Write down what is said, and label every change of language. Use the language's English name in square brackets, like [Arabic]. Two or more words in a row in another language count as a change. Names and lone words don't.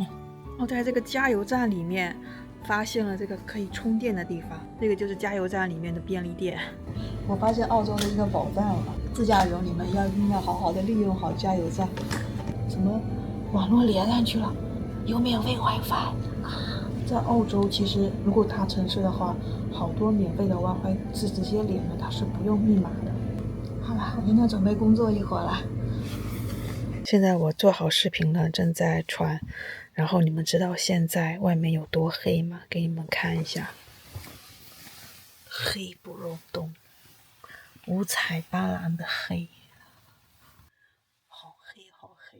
[Chinese] 我在這個加油站裡面發現了這個可以充電的地方，這個就是加油站裡面的便利店。我發現澳洲的一個寶藏了，自駕遊你們一定要好好的利用好加油站。什麼網絡連上去了，有免費 WiFi 啊！在澳洲其實如果大城市的話，好多免費的 WiFi 是直接連的，它是不用密碼的。好了，我現在準備工作一會兒了。現在我做好視頻了，正在傳。然後你們知道現在外面有多黑嗎？給你們看一下，黑不隆冬，五彩斑斕的黑，好黑好黑。